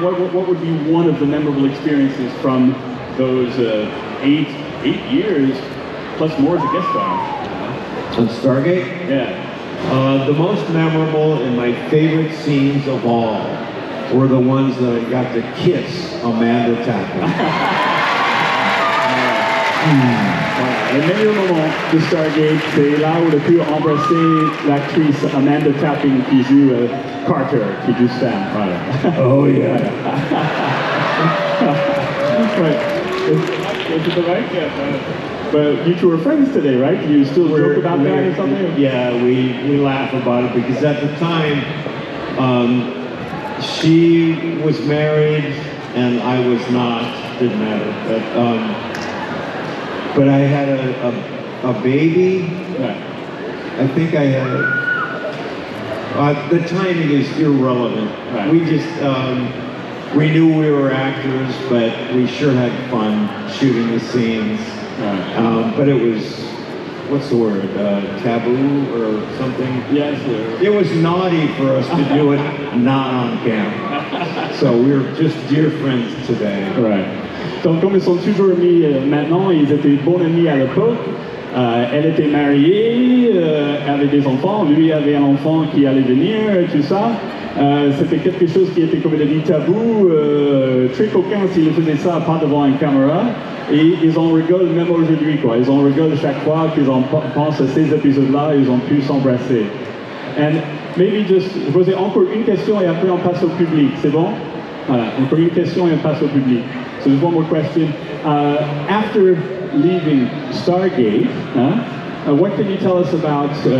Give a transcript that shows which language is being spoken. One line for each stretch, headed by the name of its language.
English: What would be one of the memorable experiences from those 8 years plus more as a guest star? On Stargate? Yeah. The most memorable and my favorite scenes of all were the ones that I got to kiss Amanda Tapping.
French: Le meilleur moment de Stargate, c'est là où il a pu embrasser l'actrice Amanda Tapping qui joue Carter, qui joue Sam. Voilà.
English: Oh yeah. Right. Is it the right? Yeah. But you two are friends today, right? You still joke about that or something? Yeah, we laugh about it because at the time, she was married and I was not. Didn't matter. But I had a baby. Right. I think I had. The timing is irrelevant. Right. We just we knew we were actors, but we sure had fun shooting the scenes. Right. But it was, what's the word, taboo or something? Yes, sir. It was naughty for us to do it not on camera. So we're just dear friends today. Right.
French: Donc comme ils sont toujours amis maintenant, ils étaient bons amis à l'époque. Elle était mariée, avait des enfants, lui avait un enfant qui allait venir, tout ça. C'était quelque chose qui était, comme il a dit, tabou, très coquin s'ils faisaient ça pas devant une caméra. Et ils en rigolent même aujourd'hui, quoi. Ils en rigolent chaque fois qu'ils en pensent à ces épisodes-là, ils ont pu s'embrasser.
English: And maybe just,
French: je posais encore une question et après on passe au public, c'est bon? Voilà, encore une question et on passe au public.
English: So there's one more question. After leaving Stargate, what can you tell us about